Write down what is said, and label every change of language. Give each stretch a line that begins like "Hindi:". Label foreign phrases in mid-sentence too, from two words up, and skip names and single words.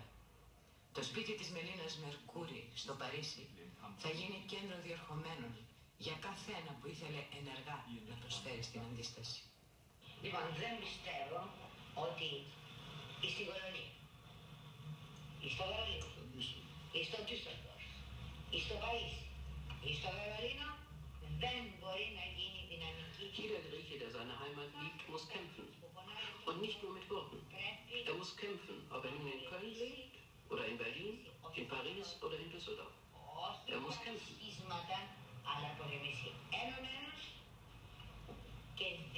Greek: Το σπίτι της Μελίνας Μερκούρη στο Παρίσι θα γίνει κέντρο διερχομένων για κάθε ένα που ήθελε ενεργά να προσφέρει στην αντίσταση. Λοιπόν, δεν πιστεύω ότι στη Κολονία, στο Βερολίνο, στο Ντούσελντορφ, στο Παρίσι, στο Βερολίνο δεν μπορεί να γίνει δυναμική.
German: Jeder Grieche, der seine Heimat liebt, muss kämpfen. Und nicht nur mit Worten. Er muss kämpfen, ob er nun in Köln lebt, oder in Berlin, in Paris oder in Düsseldorf. Er muss kämpfen.
Greek: Αλλά πολεμήσει έναν και